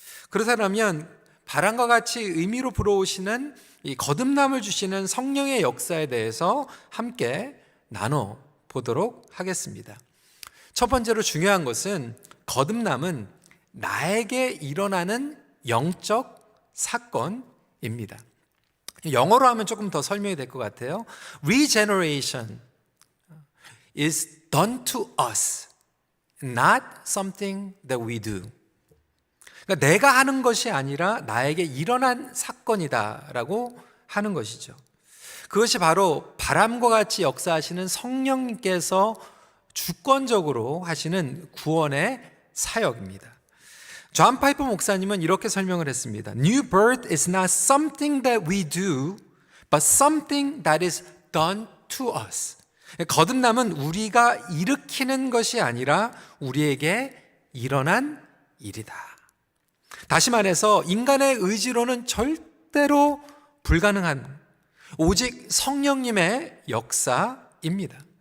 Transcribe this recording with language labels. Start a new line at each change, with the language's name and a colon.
Korean: 그렇다면 바람과 같이 의미로 불어오시는 이 거듭남을 주시는 성령의 역사에 대해서 함께 나눠보도록 하겠습니다. 첫 번째로 중요한 것은 거듭남은 나에게 일어나는 영적 사건입니다. 영어로 하면 조금 더 설명이 될 것 같아요.
English: Regeneration is done to us, not something that we do.
Korean: 그러니까 내가 하는 것이 아니라 나에게 일어난 사건이다라고 하는 것이죠. 그것이 바로 바람과 같이 역사하시는 성령님께서 주권적으로 하시는 구원의 사역입니다. 존 파이퍼 목사님은 이렇게 설명을 했습니다.
English: New birth is not something that we do, but something that is done to us.
Korean: 거듭남은 우리가 일으키는 것이 아니라 우리에게 일어난 일이다. 다시 말해서 인간의 의지로는 절대로 불가능한 오직 성령님의 역사입니다.